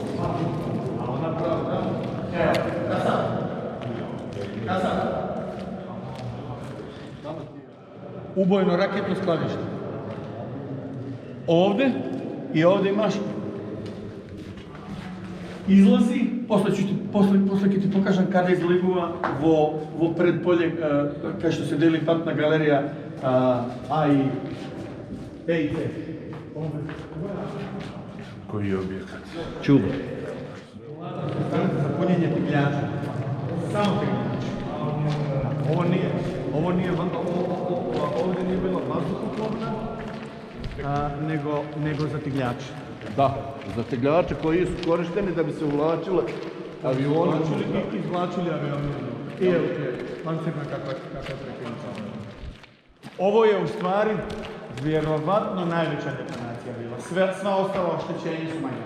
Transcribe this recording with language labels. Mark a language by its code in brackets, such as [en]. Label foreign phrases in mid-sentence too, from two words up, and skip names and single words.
[bs] A ona prava, evo, Kazan. Ubojno raketno skladište. Ovdje i ovdje imaš izlazi [mk] После ќе ти покажам каде излегува во предполе, кај што се дели патна галерија А и Б и Ц. [bs] Koji je objekat? Čubo. [mk] За пунење теглјача. Само теглјача. Овде не е било воздухопловна, него за теглјача. [bs] Da, za tegljače koji su korišteni da bi se uvlačile avioni. Izvlačili avioni. I evo ti je pancirna kakva je prekrenuta. Ovo je u stvari vjerovatno najveća detonacija bila. Sva ostala oštećenja su manja.